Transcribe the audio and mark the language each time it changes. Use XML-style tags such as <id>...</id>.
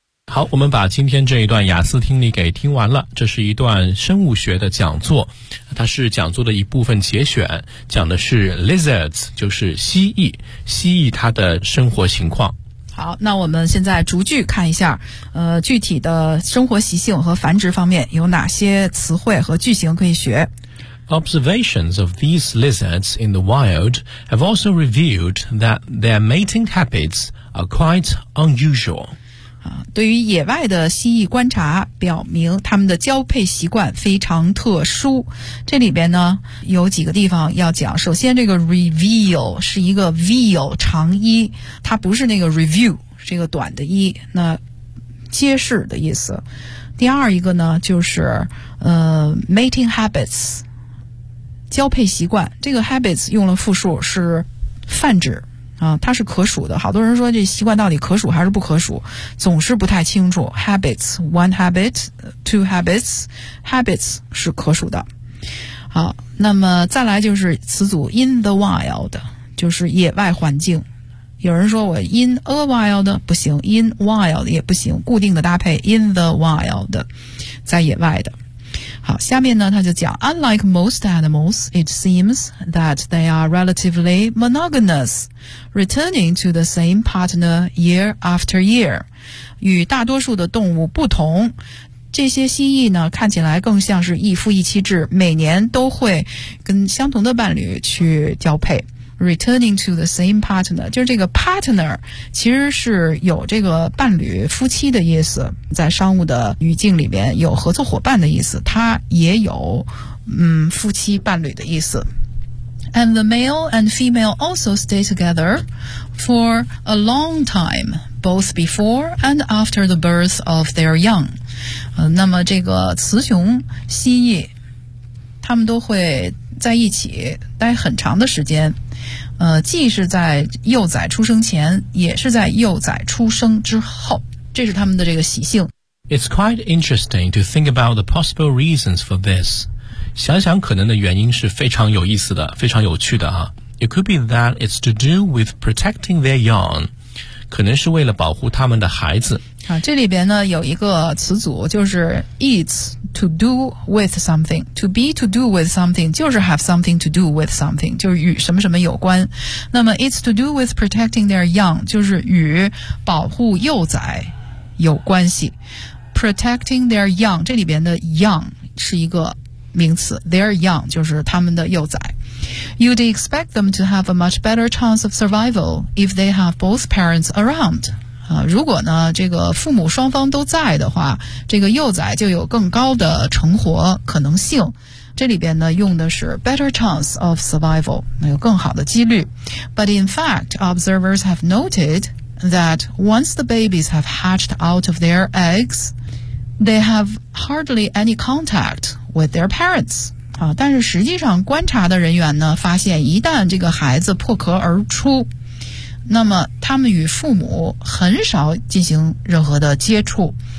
<zh>好，我们把今天这一段雅思听力给听完了。这是一段生物学的讲座，它是讲座的一部分节选，讲的是 lizards， 就是蜥蜴，蜥蜴它的生活情况。好，那我们现在逐句看一下，具体的生活习性和繁殖方面有哪些词汇和句型可以学。</zh> <en>Observations of these lizards in the wild have also revealed that their mating habits are quite unusual.</en> <zh>对于野外的蜥蜴观察表明他们的交配习惯非常特殊。这里边呢有几个地方要讲。首先这个 reveal 是一个 veal 长一，它不是那个 review， 是一个短的一，那揭示的意思。第二一个呢就是mating habits， 交配习惯，这个 habits 用了复数是泛指。它是可数的，好多人说这习惯到底可数还是不可数，总是不太清楚。</zh> <en>Habits, one habit, two habits, habits</en> <zh>是可数的。好，那么再来就是词组 in the wild， 就是野外环境。有人说我 in a wild 不行 ，in wild 也不行，固定的搭配 in the wild， 在野外的。好，下面呢他就讲</zh> <en>Unlike most animals, it seems that they are relatively monogamous, returning to the same partner year after year.</en> <zh>与大多数的动物不同，这些蜥蜴呢看起来更像是一夫一妻制，每年都会跟相同的伴侣去交配。</zh> <en>Returning to the same partner，</en> <zh>就是这个 partner 其实是有这个伴侣夫妻的意思，在商务的语境里边有合作伙伴的意思，它也有夫妻伴侣的意思。</zh> <en>And the male and female also stay together for a long time both before and after the birth of their young。</en> <zh>那么这个雌雄蜥蜴他们都会在一起待很长的时间，既是在幼崽出生前，也是在幼崽出生之后，这是他们的这个习性。</zh> <en>It's quite interesting to think about the possible reasons for this.</en> <zh>想想可能的原因是非常有意思的，非常有趣的啊。</zh> <en>It could be that it's to do with protecting their young.</en> <zh>可能是为了保护他们的孩子。啊，这里边呢有一个词组，就是</zh> <en>it's to do with something. To be to do with something 就是 have something to do with something,</en> <zh>就是与什么什么有关。那么</zh> <en>it's to do with protecting their young,</en> <zh>就是与保护幼崽有关系。</zh> <en>Protecting their young,</en> <zh>这里边的 young 是一个名词， their young 就是他们的幼崽。</zh> <en>You'd expect them to have a much better chance of survival if they have both parents around.</en> <zh>如果呢这个父母双方都在的话，这个幼崽就有更高的成活可能性。这里边呢用的是</zh> <en>better chance of survival,</en> <zh>那有更好的几率。</zh> <en>But in fact, observers have noted that once the babies have hatched out of their eggs, they have hardly any contact with their parents.</en> <zh>啊，但是实际上观察的人员呢发现，一旦这个孩子破壳而出，那么他们与父母很少进行任何的接触。</zh>